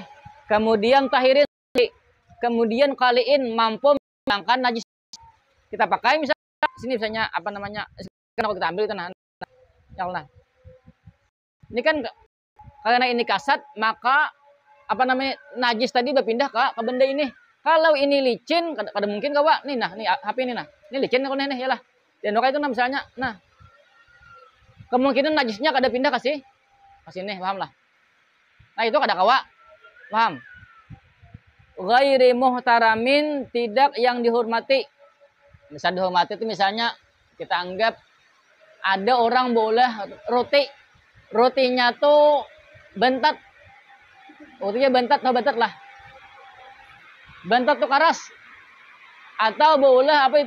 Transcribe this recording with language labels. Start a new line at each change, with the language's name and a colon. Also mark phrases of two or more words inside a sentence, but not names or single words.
Indonesian: Kemudian tahirin, kemudian kaliin mampu menghilangkan najis. Kita pakai misalnya sini misalnya apa namanya? Kalau kita ambil itu nah.
Arabic: يا الله.
Indonesian: Ini kan karena ini kasat, maka apa namanya najis tadi berpindah ke benda ini. Kalau ini licin,
Banjar: kada mungkin kawa. Nih nah, nih HP ini nah.
Indonesian: Ini licin kok nih yalah.
Banjar: Dan oke itu nah misalnya, nah. Kemungkinan najisnya kada pindah ke sini, paham lah. Nah, itu kada kawa. Paham?
Arabic: غير محترمٍ,
Indonesian: tidak yang dihormati.
Banjar: Misal dihormati itu misalnya kita anggap ada orang boleh roti. Rotinya tuh bentat. Rotinya bentat, no bentat lah. Bentat tuh karas. Atau boleh apa itu?